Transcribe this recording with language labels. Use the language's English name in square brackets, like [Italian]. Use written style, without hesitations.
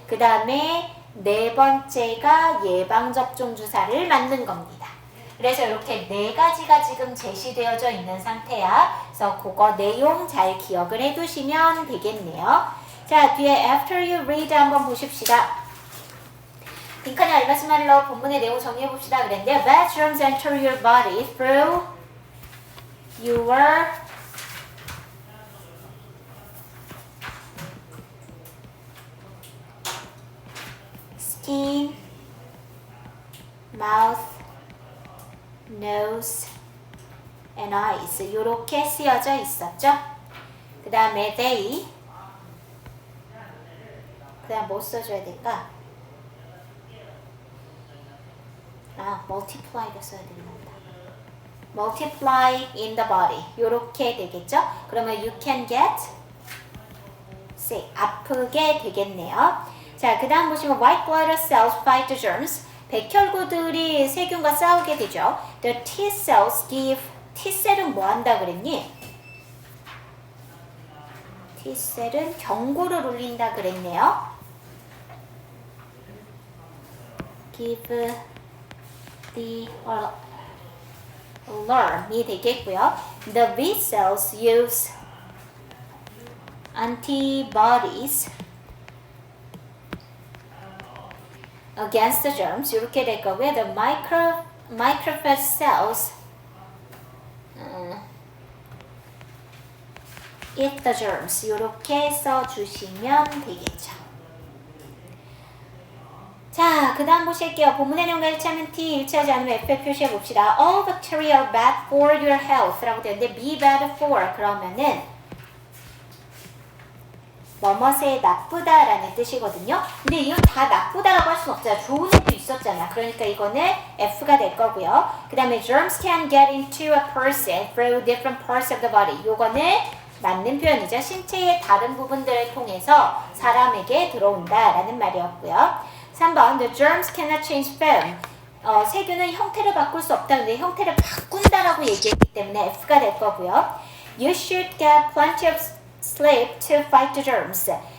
[Korean] 그 다음에 네 번째가 예방접종 주사를 맞는 겁니다. 그래서 이렇게 네 가지가 지금 제시되어져 있는 상태야. 그래서 그거 내용 잘 기억을 해두시면 되겠네요. 자, 뒤에 after you read 한번 보십시다. 딩칸이 알맞은 말로 본문의 내용 정리해봅시다 그랬는데 [English] bad germs enter your body through your skin, mouth, nose, and eyes 이렇게 쓰여져 있었죠. [Korean] 그 다음에 they 그 다음 뭐 써줘야 될까? multiply가 써야 되겠다. [English] multiply in the body [Korean] 이렇게 되겠죠. 그러면 [English] you can get sick [Korean] 아프게 되겠네요. 자, 그 다음 보시면 [English] white blood cells fight the germs [Korean] 백혈구들이 세균과 싸우게 되죠. [English] The T cells give. [Korean] T셀은 뭐 한다 그랬니? T셀은 경고를 울린다 그랬네요. [English] Give the alarm [Korean] 이 되겠고요. [English] The B cells use antibodies against the germs. [Korean] 이렇게 될 거고요. [English] The microphage cells eat the germs. [Korean] 이렇게 써주시면 되겠죠. 자, 그 다음 보실게요. 본문의 내용과 일치하면 T, 일치하지 않으면 F에 표시해 봅시다. [English] All bacteria are bad for your health [Korean] 라고 되는데 [English] be bad for [Korean] 그러면은 뭐뭐에 나쁘다라는 뜻이거든요. 근데 이건 다 나쁘다라고 할 수는 없잖아. 좋은 애도 있었잖아. 그러니까 이거는 F가 될 거고요. [English] 그 다음에 germs can get into a person through different parts of the body. [Korean] 요거는 맞는 표현이죠. 신체의 다른 부분들을 통해서 사람에게 들어온다라는 말이었고요. [English] 3번 The germs cannot change form. [Korean] 세균은 형태를 바꿀 수 없다는데 형태를 바꾼다라고 얘기했기 때문에 F가 될 거고요. [English] You should get plenty of sleep to fight the germs.